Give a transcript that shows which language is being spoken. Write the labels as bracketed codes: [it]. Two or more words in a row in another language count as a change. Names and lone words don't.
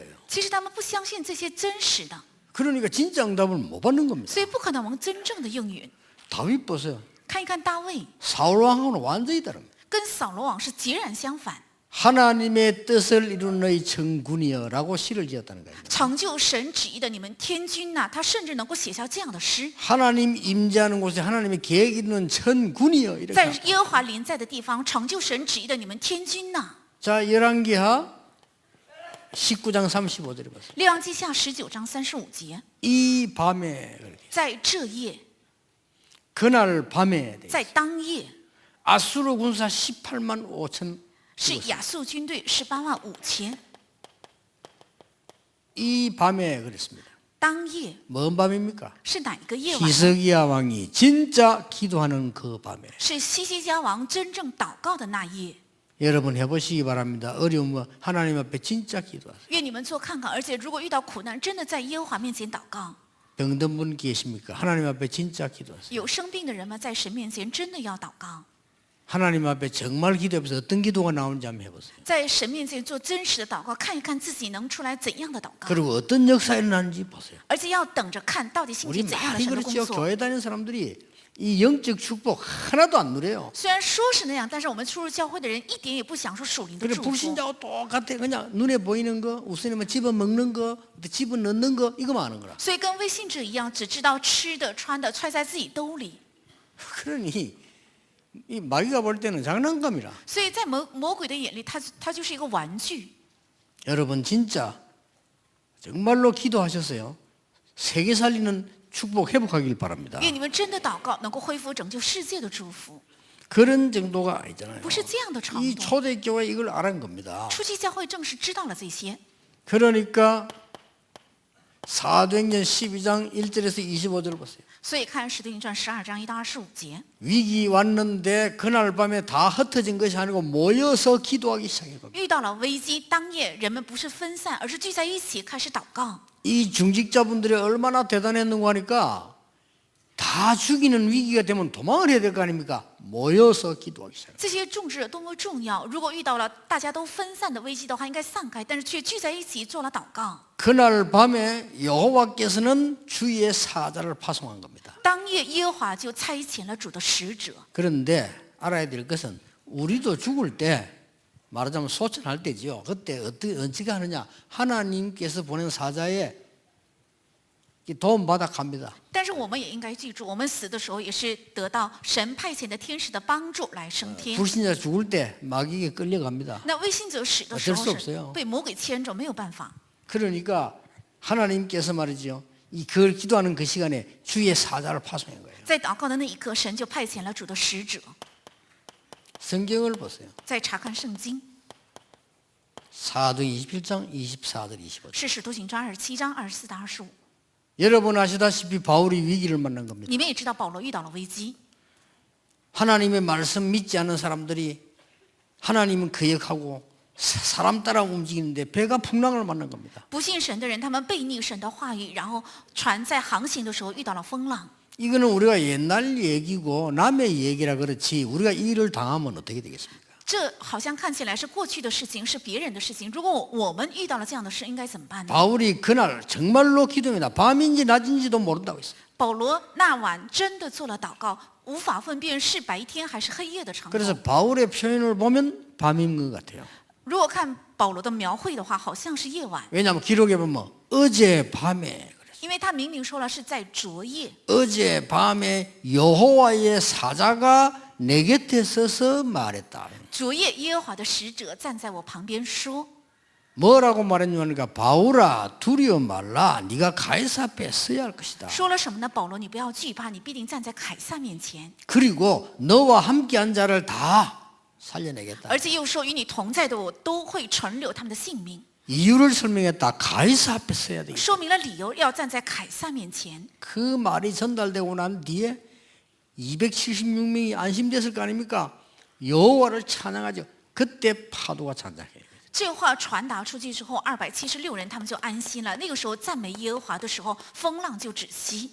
[zh] 其实他们不相信这些真实的， [ko] 그러니까 진짜 응답을 못 받는 겁니다. [zh] 所以不可能蒙真正的应允。 [ko] 다윗 보세요. [zh] 看一看大卫， [ko] 사울 왕하고는 완전히 다릅니다. [zh] 跟扫罗王是截然相反。 [ko] 하나님의 뜻을 이루는 너희 천군이여라고 시를 지었다는 거예요. [zh] 成就神旨意的你们天君呐、他甚至能够写下这样的诗： [ko] 하나님 임재하는 곳에 하나님의 계획 이루는 천군이여 이렇게. [zh] 在耶和华临在的地方，成就神旨意的你们天君呐、 [ko] 자 열왕기하 19장 35절에 보세요. [zh] 列王记下19章35节， [ko] 이 밤에 그렇게 [zh] 在这夜， [ko] 그날 밤에 [zh] 在当夜， [ko] 아수르 군사 18만 5천 [zh] 是亚述军队18万5千。 [ko] 이 밤에 그랬습니다. [zh] 当夜 [ko] 뭔 밤입니까? [zh] 是哪一个夜晚？ [ko] 히스기야 왕이 진짜 기도하는 그 밤에. [zh] 是西西家王真正祷告的那夜。 [ko] 여러분 해보시기 바랍니다. 어려우면 하나님 앞에 진짜 기도하세요. [zh] 愿你们做看看，而且如果遇到苦难，真的在耶和华面前祷告。 [ko] 병든 분 계십니까? 하나님 앞에 진짜 기도하세요. [zh] 有生病的人们在神面前真的要祷告， [ko] 하나님 앞에 정말 기도해서 어떤 기도가 나오는지 한번 해보세요. [zh] 在神面前做真实的祷告，看一看自己能出来怎样的祷告， [ko] 그리고 어떤 역사가 일어나는지 보세요. [zh] 而且要等着看到底兴 [ko] 우리 [zh] 起怎样的 [ko] 많이 [zh] 神的工 [ko] 그렇죠. [zh] 作。 [ko] 교회 다니는 사람들이 이 영적 축복 하나도 안 누려요. [zh] 虽然说是那样，但是我们出入教会的人一点也不享受属灵的 [ko] 그래 [zh] 祝福。 [ko] 불신자하고 똑같아. 그냥 눈에 보이는 거, 우선이면 집어 먹는 거, 집어 넣는 거 이거만 하는 거라. [zh] 所以跟未信者一样，只知道吃的、穿的，揣在自己兜里。 [ko] 그러니 이 마귀가 볼 때는 장난감이라. [zh] 所以在魔鬼的眼里，他就是一个玩具。 [ko] 여러분 진짜 정말로 기도하셨어요. 세계 살리는 축복 회복하길 바랍니다. [zh] 愿你们真的祷告，能够恢复拯救世界的祝福， [ko] 그런 정도가 아니잖아요. [zh] 不是这样的程 [ko] 이 [zh] 度。 [ko] 초대교회 이걸 알은 겁니다. [zh] 初期教会正是知道了这些， [ko] 그러니까 사도행전 12장 1절에서 25절 보세요. [zh] 所以看《使徒行传》12章1到25节， [ko] 위기 왔는데 그날 밤에 다 흩어진 것이 아니고 모여서 기도하기 시작했거든요. [zh] 遇到了危机，当夜人们不是分散，而是聚在一起开始祷告。 [ko] 이 중직자분들이 얼마나 대단했는가 하니까 다 죽이는 위기가 되면 도망을 해야 될 거 아닙니까? 모여서 기도하기 시작해요. [zh] 这些众志多么重要！如果遇到了大家都分散的危机的话，应该散开，但是却聚在一起做了祷告。 [ko] 그날 밤에 여호와께서는 주의 사자를 파송한 겁니다. [zh] 当夜耶和华就差遣了主的使者。 [ko] 그런데 알아야 될 것은 우리도 죽을 때 말하자면 소천할 때죠. 그때 어떻게 하느냐? 하나님께서 보낸 사자에 도움 받아 갑니다. [zh] 但是我们也应该记住，我们死的时候也是得到神派遣的天使的帮助来升天。 [ko] 불신자 죽을 때 마귀에게 끌려갑니다. [zh] 那未信者死的时 [ko] 어쩔 수 [zh] 候 [ko] 없어요 [zh] 是被魔鬼牵着，没有办法。 [ko] 그러니까 하나님께서 말이죠. 이 그걸 기도하는 그 시간에 주의 사자를 파송한 거예요. [zh] 在祷告的那一刻，神就派遣了主的使者。 [ko] 성경을 보세요. [zh] 再查看圣经， [ko] 사도 27장 24절 25절. [zh] 是使徒行传27章24到25。 [ko] 여러분 아시다시피 바울이 위기를 만난 겁니다. [zh] 你们也知道，保罗遇到了危机。 [ko] 하나님의 말씀 믿지 않는 사람들이 하나님은 거역하고 사람 따라 움직이는데 배가 풍랑을 만난 겁니다. [zh] 不信神的人，他们背逆神的话语，然后船在航行的时候遇到了风浪。 [ko] 이거는 우리가 옛날 얘기고 남의 얘기라 그렇지 우리가 이 일을 당하면 어떻게 되겠습니까? [zh] 这好像看起来是过去的事情，是别人的事情。如果我们遇到了这样的事，应该怎么办呢？ [ko] 바울이 그날 정말로 기도합니다. 밤인지 낮인지도 모른다고 했어요. [zh] 保罗那晚真的做了祷告，无法分辨是白天还是黑夜的程度。 [ko] 그래서 바울의 표현을 보면 밤인 것 같아요. [zh] 如果看保罗的描绘的话，好像是夜晚， [ko] 왜냐하면 기록에 보면 어제 밤에 [zh] 因为他明明说了是在昨夜。 [ko] 어제 밤에 여호와의 사자가 내 곁에 서서 말했다. [zh] 昨夜耶和华的使者站在我旁边说， [ko] 뭐라고 말했냐니까 바울아 두려워 말라. 네가 가이사 앞에 서야 할 것이다. [zh] 说了什么呢？保罗，你不要惧怕，你必定站在凯撒面前， [ko] 그리고 너와 함께한 자를 다 살려내겠다. [zh] 而且又说与你同在的我都会存留他们的性命。 [ko] 이유를 설명했다. 가이사 앞에 서야 되겠다. [zh] 说明了理由，要站在凯撒面前。 [ko] 그 말이 전달되고 난 뒤에 276명이 안심됐을 거 아닙니까? 여호와를 찬양하죠. 그때 파도가 잔잔해요. [zh] 这话传达出去之后，276人他们就安心了。那个时候赞美耶和华的时候，风浪就止息。